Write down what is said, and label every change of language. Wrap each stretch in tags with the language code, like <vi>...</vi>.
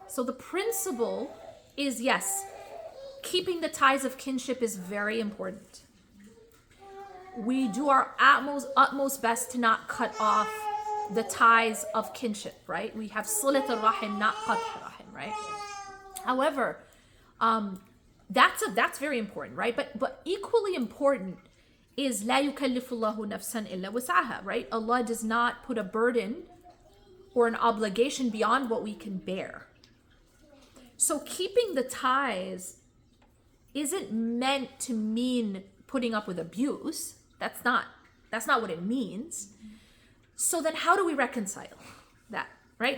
<en>So the principle is, yes, keeping the ties of kinship is very important. We do our utmost best to not cut off the ties of kinship, right? We have silat al-rahim, not qat'a rahim, right? However, that's very important, right? But equally important is</en> <ar>لا يكلف الله نفسا إلا وسعها,</ar> <en>right? Allah does not put a burden or an obligation beyond what we can bear. So keeping the ties isn't meant to mean putting up with abuse. That's not what it means. So then how do we reconcile that, right?</en>